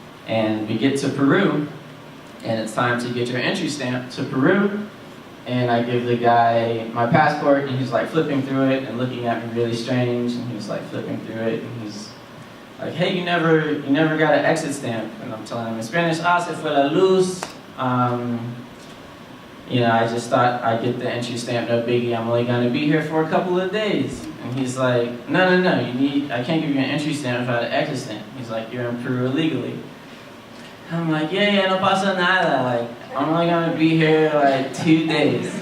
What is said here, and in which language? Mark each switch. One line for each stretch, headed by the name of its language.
English: And we get to Peru, and it's time to get your entry stamp to Peru. And I give the guy my passport, and he's like flipping through it and looking at me really strange, and he's like flipping through it, and he's like, hey, you never got an exit stamp. And I'm telling him in Spanish,
Spanish: se fue la luz.
English: You know, I just thought I'd get the entry stamp, no biggie, I'm only gonna be here for a couple of days. And he's like, no, I can't give you an entry stamp without an exit stamp. He's like, you're in Peru illegally. I'm like, yeah,
Spanish: no pasa nada,
English: like, I'm only gonna be here like 2 days.